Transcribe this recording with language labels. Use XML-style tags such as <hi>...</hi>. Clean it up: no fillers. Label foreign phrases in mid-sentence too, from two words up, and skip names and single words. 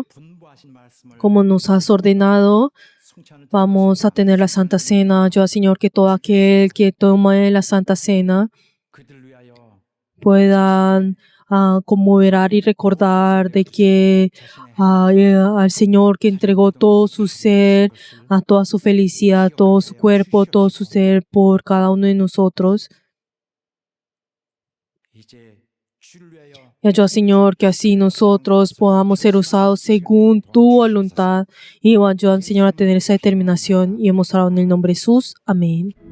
<ko>분부하신 말씀을</ko> <es>como nos has ordenado,</es> <ko>성찬을</ko> <es>vamos a tener la Santa Cena. Yo, Señor, que todo aquel que tome la Santa Cena</es> <ko>그들 위하여</ko> <es>puedan conmover y recordar de que al Señor que entregó todo su ser, a toda su felicidad, todo su cuerpo, todo su ser por cada uno de nosotros.</es> <ko>이제 주를 위하여</ko> <es>Y ayuda, Señor, que así nosotros podamos ser usados según tu voluntad. Y ayuda, Señor, a tener esa determinación. Y hemos orado en el nombre de Jesús. Amén.</es>